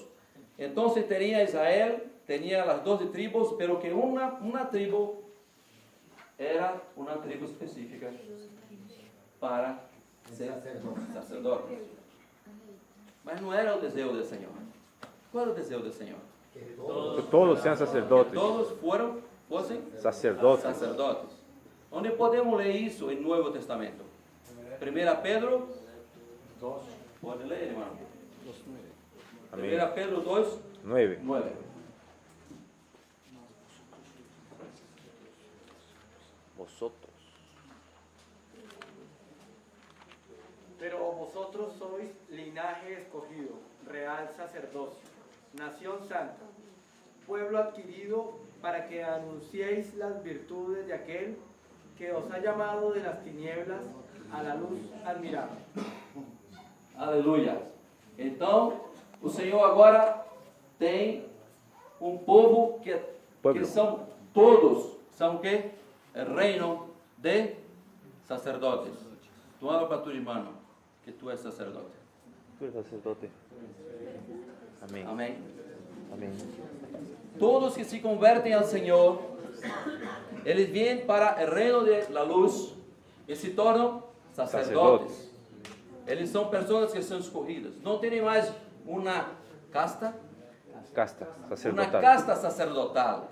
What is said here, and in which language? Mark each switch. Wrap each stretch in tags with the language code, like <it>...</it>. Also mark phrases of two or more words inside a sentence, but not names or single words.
<es>Entonces tenía Israel, tenía las 12 tribus, pero que una tribu era una tribu específica para ser sacerdote. Mas no era el deseo del Señor. ¿Cuál era el deseo del Señor? Que todos sean sacerdotes.</es> <pt>Todos fossem Sacerdotes. Onde podemos ler isso em Novo Testamento? 1 Pedro 2. Pode ler, irmão. 1 Pedro 2, 9. 9.</pt> <es>Vosotros. Pero vosotros sois linaje escogido, real sacerdocio, nación santa, pueblo adquirido para que anunciéis las virtudes de aquel que os ha llamado de las tinieblas a la luz admirable.</es> <pt>Aleluia. Então, o Senhor agora tem povo que são todos, são o quê? O reino de sacerdotes. Tu habla para tu irmão que tu és sacerdote.</pt> <es>Tú eres sacerdote. Amén.</es> <pt>Amém.</pt> <es>Amén.</es> <pt>Todos que se convertem ao Senhor, eles vêm para o reino</pt> <es>de la luz</es> <pt>e se tornam sacerdotes. Eles são pessoas que são escolhidas. Não tem mais uma casta sacerdotal.</pt>